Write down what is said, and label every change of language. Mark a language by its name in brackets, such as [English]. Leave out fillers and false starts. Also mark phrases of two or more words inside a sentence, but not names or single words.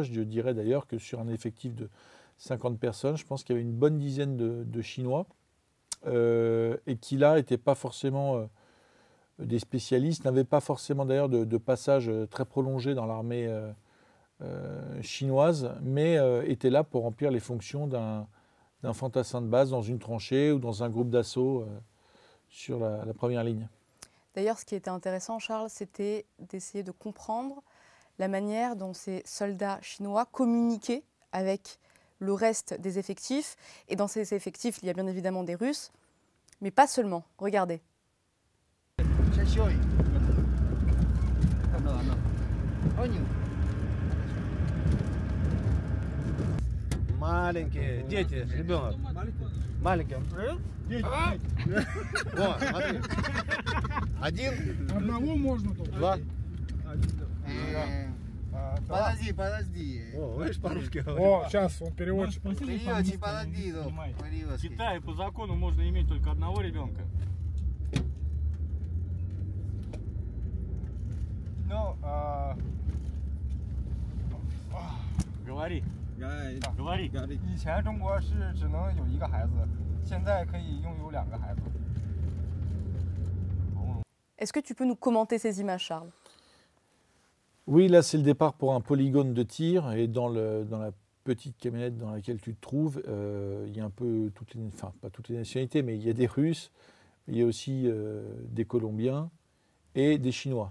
[French] Je dirais d'ailleurs que sur un effectif de 50 personnes, je pense qu'il y avait une bonne dizaine de Chinois et qui là n'étaient pas forcément des spécialistes, n'avaient pas forcément d'ailleurs de passage très prolongé dans l'armée chinoise, mais étaient là pour remplir les fonctions d'un fantassin de base dans une tranchée ou dans un groupe d'assaut sur la première ligne. D'ailleurs, ce qui était intéressant, Charles, c'était d'essayer de comprendre la manière dont ces soldats chinois communiquaient avec le reste des effectifs. Et dans ces effectifs, il y a bien évidemment des Russes, mais pas seulement. Regardez. [Russian] Маленькие дети, ребенок. Маленький. Вот, смотри. Один. Одного можно только. Два. Подожди. О, видишь, по-русски говорит. О, сейчас он переводчик. Переводчик, подожди. В Китае по закону можно иметь только одного ребенка. Ну, Говори. Говори. [Chinese] 以前中国是只能有一个孩子，现在可以拥有2个孩子。 [French] Est-ce que tu peux nous commenter ces images, Charles? Oui, là c'est le départ pour un polygone de tir et dans la petite camionnette dans laquelle tu te trouves, il y a un peu pas toutes les nationalités, mais il y a des Russes, il y a aussi des Colombiens et des Chinois.